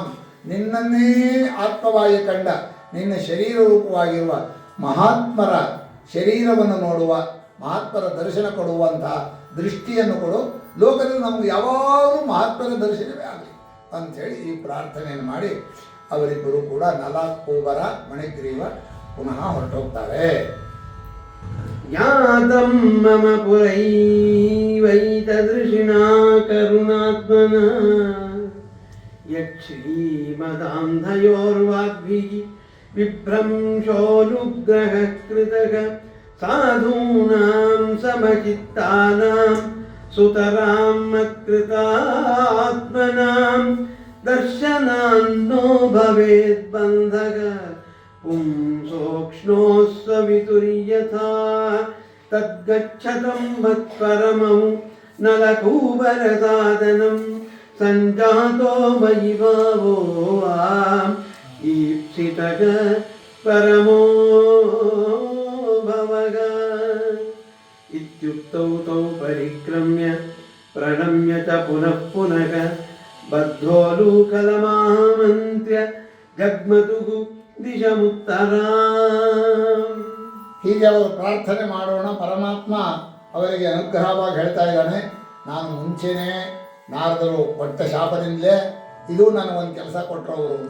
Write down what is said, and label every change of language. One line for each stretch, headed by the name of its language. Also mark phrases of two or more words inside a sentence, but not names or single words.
Kannada: ನಿನ್ನನ್ನೇ ಆತ್ಮವಾಗಿ ಕಂಡ ನಿನ್ನ ಶರೀರ ರೂಪವಾಗಿರುವ ಮಹಾತ್ಮರ ಶರೀರವನ್ನು ನೋಡುವ ಮಹಾತ್ಮರ ದರ್ಶನ ಕೊಡುವಂತಹ ದೃಷ್ಟಿಯನ್ನು ಕೊಡು. ಲೋಕದಲ್ಲಿ ನಮಗೆ ಯಾವಾಗಲೂ ಮಹಾತ್ಮರ ದರ್ಶನವೇ ಆಗಲಿ ಅಂಥೇಳಿ ಈ ಪ್ರಾರ್ಥನೆಯನ್ನು ಮಾಡಿ ಅವರಿಬ್ಬರು ಕೂಡ ನಲಕೂಬರ ಮಣಿಗ್ರೀವ ಪುನಃ ಹೊರಟೋಗ್ತಾರೆ.
Sanskrit: ಜ್ಞಾತಂ ಮಮ ಪುರೈವೈತದೃಶಿಣಾ ಕರುಣಾತ್ಮನ ಯಶ್ರೀಮದಾಂಧಯೋರ್ವಾಗ್ಭಿಃ ವಿಭ್ರಂಶೋನುಗ್ರಹ ಕೃತಃ ಸಾಧೂನಾಂ ಸಮಚಿತ್ತಾನಾಂ ಸುತರಾಂ ಮತ್ಕೃತಾತ್ಮನಾಂ ದರ್ಶನಾನ್ನೋ ಭವೇತ್ ಬಂಧಃ ಪುಂಸೋಕ್ಷ್ಣೋಸ್ಸವಿತುರ್ಯಥಾ ತದ್ಗಚ್ಚತಂ ಮತ್ಪರಮಂ ನಲಕೂಬರಸಾದನಂ ಸಂಜಾತೋ ಮಯಿ ಭಾವೋ ಈಪ್ಸಿತಃ ಪರಮೋ ಭವಃ ಇತ್ಯುಕ್ತೌ ತೌ ಪರಿಕ್ರಮ್ಯ ಪ್ರಣಮ್ಯ ಚ ಪುನಃ ಪುನಃ ಬದ್ಧೋಲೂಕಲಮಾಮಂತ್ರ್ಯ ಜಗ್ಮತುಃ ದಿಶಮುತ್ತರಾಂ.
Kannada: ಹೀಗೆ ಅವರು ಪ್ರಾರ್ಥನೆ ಮಾಡೋಣ. ಪರಮಾತ್ಮ ಅವರಿಗೆ ಅನುಗ್ರಹವಾಗಿ ಹೇಳ್ತಾ ಇದ್ದಾನೆ, ನಾನು ಮುಂಚೆನೇ ನಾರದರು ಕೊಟ್ಟ ಶಾಪದಿಂದಲೇ ಇದು ನನಗೊಂದು ಕೆಲಸ ಕೊಟ್ಟರು ಅವರು ಅಂತ.